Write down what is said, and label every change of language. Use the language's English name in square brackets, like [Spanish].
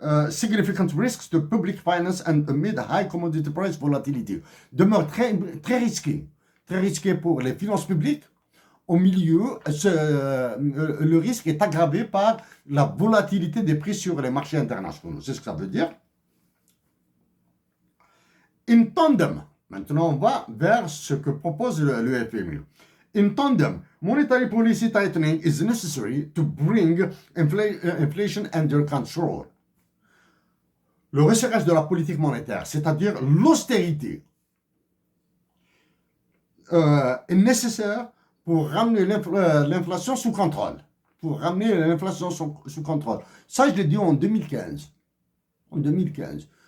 [English] Significant risks to public finance and amid high commodity price volatility. [French] Demeure très risqué pour les finances publiques. Au milieu, le risque est aggravé par la volatilité des prix sur les marchés internationaux. C'est ce que ça veut dire. [English] In tandem, [French] maintenant on va vers ce que propose le FMI. [English] In tandem, monetary policy tightening is necessary to bring inflation under control. [French] Le resserrage de la politique monétaire, c'est-à-dire l'austérité, est nécessaire pour ramener l'inflation sous contrôle. Pour ramener l'inflation sous contrôle. Ça, je l'ai dit en 2015. En 2015.